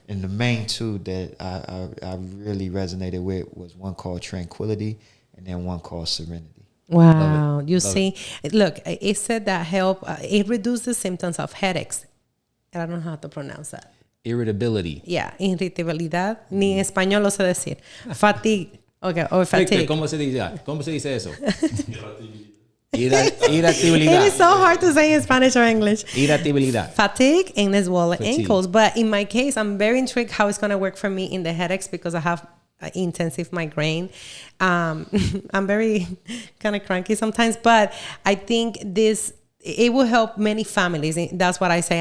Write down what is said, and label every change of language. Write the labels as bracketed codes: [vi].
[en] And the main 2 that I really resonated with was one called Tranquility, and then one called Serenity. Wow, you see, look, it said that it reduces symptoms of headaches. I don't know how to pronounce that. Irritability. [es] Yeah, irritabilidad. Ni en español lo sé decir. [en] Fatigue. Okay, or fatigue. [es] Victor, ¿cómo se dice eso? Irritabilidad. [en] It is so hard to say in Spanish or English. [es] Irritabilidad. [en] Fatigue and as well as Fatigue. ankles. But in my case, I'm very intrigued how it's going to work for me in the headaches because I have intensive migraine. I'm very kind of cranky sometimes, but I think it will help many families. That's what I say.